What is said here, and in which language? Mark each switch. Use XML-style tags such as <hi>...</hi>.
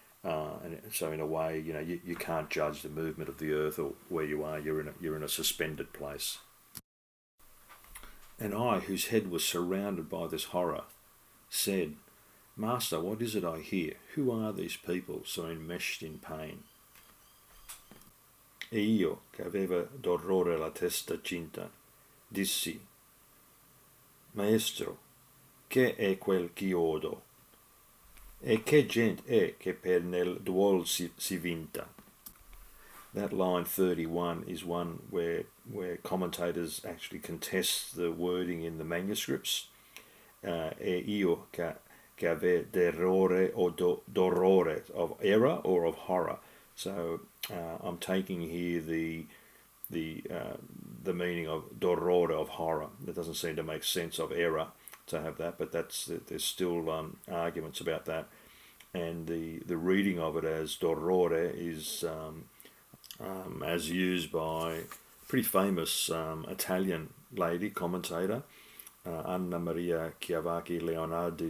<en>And so in a way, you can't judge the movement of the earth or where you are. You're in a suspended place. And I, whose head was surrounded by this horror, said, Master, what is it I hear? Who are these people so enmeshed in pain?</en> <it>E io, che aveva d'orrore la testa cinta, dissi, Maestro, che è quel ch'iodo? E che gente è che per nel duol si vinta?</it> <en>That line 31 is one where commentators actually contest the wording in the manuscripts.</en> <it>E io che ave d'errore</it> <en>or d'orrore, of error or of horror. So I'm taking here the meaning of d'orrore, of horror. It doesn't seem to make sense of error to have that, but there's still arguments about that. And the reading of it as d'orrore is as used by a pretty famous Italian lady commentator, Anna Maria Chiavacchi Leonardi.</en>